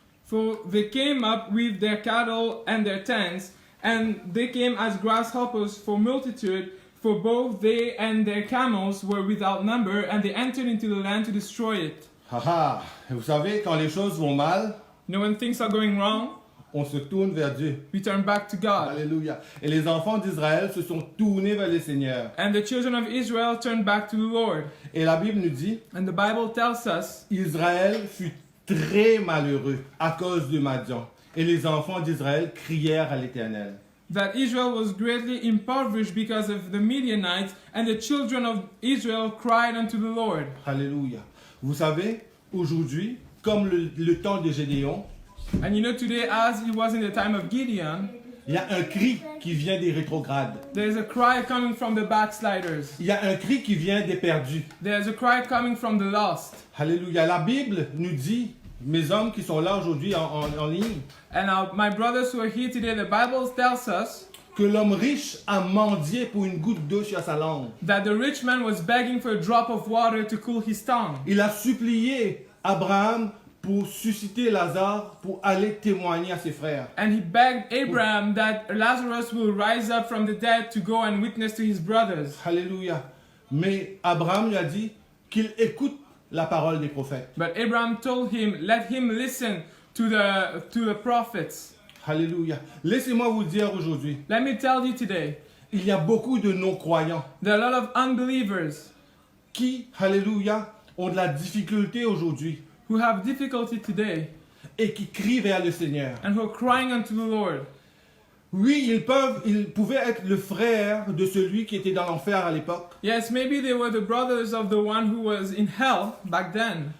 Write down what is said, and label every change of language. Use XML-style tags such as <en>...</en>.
<en>for they came up with their cattle and their tents, and they came as grasshoppers for multitude, For both they and their camels were without number, and they entered into the land to destroy it.</en> <fr>Haha, vous savez, quand les choses vont mal,</fr> <en>You know, when things are going wrong,</en> <fr>on se tourne vers Dieu.</fr> <en>we turn back to God.</en> <fr>Alléluia. Et les enfants d'Israël se sont tournés vers le Seigneur.</fr> <en>And the children of Israel turned back to the Lord.</en> <fr>Et la Bible nous dit,</fr> <en>And the Bible tells us</en> <fr>Israël fut très malheureux à cause de Madian. Et les enfants d'Israël crièrent à l'Éternel.</fr> <en>that Israel was greatly impoverished because of the Midianites, and the children of Israel cried unto the Lord.</en> <fr>Alléluia. Vous savez, aujourd'hui, comme le temps de Gédéon,</fr> <en>And you know, today, as it was in the time of Gideon,</en> <fr>il y a un cri qui vient des rétrogrades.</fr> <en>there's a cry coming from the backsliders.</en> <fr>Il y a un cri qui vient des perdus.</fr> <en>There's a cry coming from the lost.</en> <fr>Alléluia. La Bible nous dit, mes hommes qui sont là aujourd'hui en ligne,</fr> <en>And my brothers who are here today, the Bible tells us</en> <fr>que l'homme riche a mendié pour une goutte d'eau sur sa langue.</fr> <en>that the rich man was begging for a drop of water to cool his tongue.</en> <fr>Il a supplié Abraham pour susciter Lazare pour aller témoigner à ses frères.</fr> <en>And he begged Abraham that Lazarus will rise up from the dead to go and witness to his brothers.</en> <fr>Alléluia. Mais Abraham lui a dit qu'il écoute la parole des prophètes.</fr> <en>But Abraham told him, let him listen to the prophets.</en> <fr>Alléluia. Laissez-moi vous dire aujourd'hui,</fr> <en>Let me tell you today,</en> <fr>il y a beaucoup de non-croyants</fr> <en>there are a lot of unbelievers</en> <fr>qui, alléluia, ont de la difficulté aujourd'hui</fr> <en>who have difficulty today</en> <fr>et qui crient vers le Seigneur.</fr> <en>and who are crying unto the Lord.</en> <fr>Oui, ils pouvaient être le frère de celui qui était dans l'enfer à l'époque,</fr> <en>Yes, maybe they were the brothers of the one who was in hell back then,</en>